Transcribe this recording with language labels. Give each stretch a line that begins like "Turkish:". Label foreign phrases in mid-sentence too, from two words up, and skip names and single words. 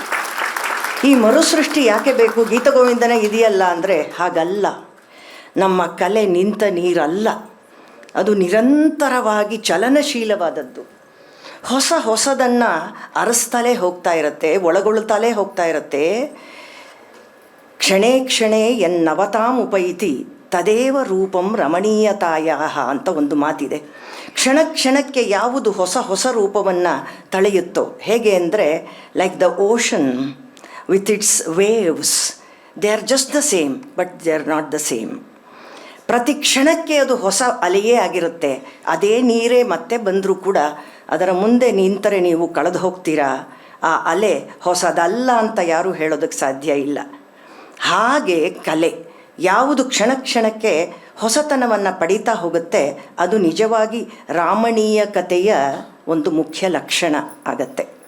Kannada: ಈ ಮರುಸೃಷ್ಟಿ ಯಾಕೆ ಬೇಕು? ಗೀತಗೋವಿಂದನೇ ಇದೆಯಲ್ಲ ಅಂದರೆ ಹಾಗಲ್ಲ. ನಮ್ಮ ಕಲೆ ನಿಂತ ನೀರಲ್ಲ, ಅದು ನಿರಂತರವಾಗಿ ಚಲನಶೀಲವಾದದ್ದು. ಹೊಸದನ್ನು ಅರಸ್ತಲೇ ಹೋಗ್ತಾ ಇರುತ್ತೆ, ಒಳಗೊಳ್ಳುತ್ತಲೇ ಹೋಗ್ತಾ ಇರುತ್ತೆ.
Sanskrit: ಕ್ಷಣೇ ಕ್ಷಣೇ ಎನ್ನವತಾಮುಪೈತಿ ತದೇವ ರೂಪಂ ರಮಣೀಯತಾಯ
Kannada: ಅಂತ ಒಂದು ಮಾತಿದೆ. ಕ್ಷಣ ಕ್ಷಣಕ್ಕೆ ಯಾವುದು ಹೊಸ ರೂಪವನ್ನು ತಳೆಯುತ್ತೋ, ಹೇಗೆ ಅಂದರೆ
English: like the ocean with its waves, they are just the same but they are not the same.
Kannada: ಪ್ರತಿ ಕ್ಷಣಕ್ಕೆ ಅದು ಹೊಸ ಅಲೆಯೇ ಆಗಿರುತ್ತೆ. ಅದೇ ನೀರೇ ಮತ್ತೆ ಬಂದರೂ ಕೂಡ ಅದರ ಮುಂದೆ ನಿಂತರೆ ನೀವು ಕಳೆದು ಹೋಗ್ತೀರಾ. ಆ ಅಲೆ ಹೊಸದಲ್ಲ ಅಂತ ಯಾರೂ ಹೇಳೋದಕ್ಕೆ ಸಾಧ್ಯ ಇಲ್ಲ. ಹಾಗೆ ಕಲೆ ಯಾವುದು ಕ್ಷಣ ಕ್ಷಣಕ್ಕೆ ಹೊಸತನವನ್ನು ಪಡೀತಾ ಹೋಗುತ್ತೆ, ಅದು ನಿಜವಾಗಿ ರಾಮಣೀಯ ಕಥೆಯ ಒಂದು ಮುಖ್ಯ ಲಕ್ಷಣ ಆಗತ್ತೆ.